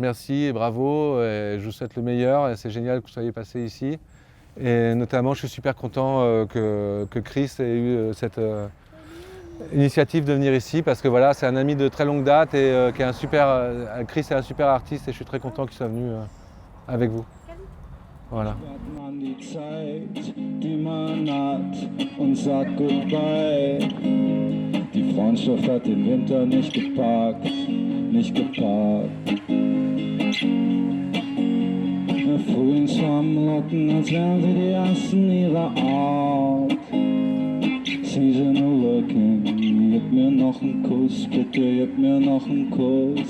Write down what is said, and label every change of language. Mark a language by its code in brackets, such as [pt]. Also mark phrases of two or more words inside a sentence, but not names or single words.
[fr] merci et bravo, et je vous souhaite le meilleur, et c'est génial que vous soyez passé ici. Et notamment, je suis super content que Chris ait eu cette initiative de venir ici, parce que voilà, c'est un ami de très longue date, et qui est un super, Chris est un super artiste, et je suis très content qu'il soit venu avec vous. Voilà. [de] Die Freundschaft hat den Winter nicht gepackt, nicht gepackt. Frühlingsflammen locken, als wären sie die ersten ihrer Art. [en] Seasonal looking, [de] gib mir noch einen Kuss, bitte gib mir noch einen Kuss.